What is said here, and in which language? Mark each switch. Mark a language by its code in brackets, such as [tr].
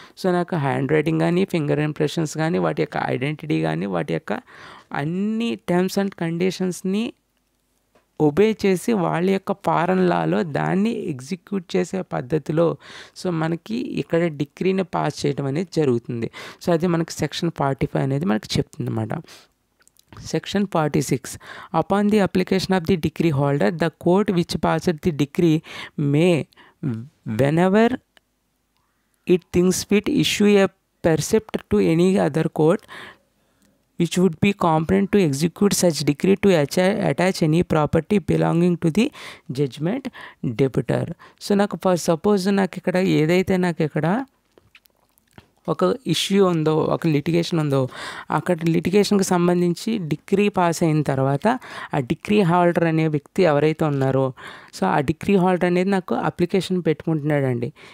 [te] So నాకు hand writing కానీ finger impressions కానీ వాటి యొక్క ఐడెంటిటీ కానీ వాటి యొక్క అన్ని టర్మ్స్ అండ్ కండిషన్స్ని ఒబే చేసి వాళ్ళ యొక్క ఫారెన్ లాలో దాన్ని ఎగ్జిక్యూట్ చేసే పద్ధతిలో సో మనకి ఇక్కడ డిగ్రీని పాస్ చేయడం అనేది జరుగుతుంది. సో అది మనకి సెక్షన్ 45 అనేది మనకి చెప్తుంది అన్నమాట. [en] Section 46, upon the application of the degree holder the court which passed the degree may whenever it thinks fit issue a percept to any other court which would be competent to execute such decree to attach any property belonging to the judgment debtor. [te] So నాకు for suppose నాకు ఇక్కడ ఏదైతే నాకు ఇక్కడ ఒక issue ఉందో, ఒక litigation ఉందో, అక్కడ లిటిగేషన్కి సంబంధించి డిగ్రీ పాస్ అయిన తర్వాత ఆ డిగ్రీ హోల్డర్ అనే వ్యక్తి ఎవరైతే ఉన్నారో సో ఆ డిగ్రీ హోల్డర్ అనేది నాకు అప్లికేషన్ పెట్టుకుంటున్నాడండి.